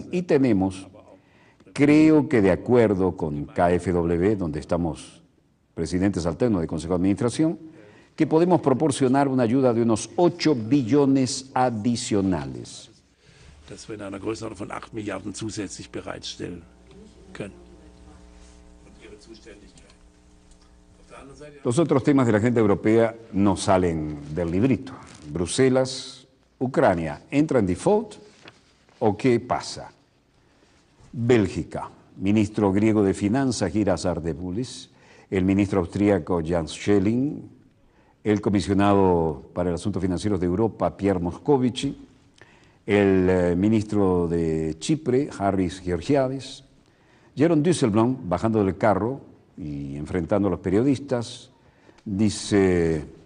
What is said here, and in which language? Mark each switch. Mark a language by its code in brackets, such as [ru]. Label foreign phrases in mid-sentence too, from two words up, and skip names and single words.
[es] Y tenemos, creo que de acuerdo con KfW, donde estamos presidentes alternos del Consejo de Administración, que podemos proporcionar una ayuda de unos 8 billones adicionales. [de] Dass wir in einer Größenordnung von 8 Milliarden zusätzlich bereitstellen können. Und ihre Zuständigkeit. Auf der anderen Seite [es] Los otros temas de la agenda europea no salen del librito. Bruselas, Ucrania, ¿entra en default o qué pasa? Bélgica, ministro griego de Finanzas, Giras Ardeboulis, el ministro austríaco Jans Schelling, el comisionado para el Asuntos Financieros de Europa, Pierre Moscovici, el ministro de Chipre, Harris Georgiadis, Jeroen Dijsselbloem, bajando del carro y enfrentando a los periodistas, dice: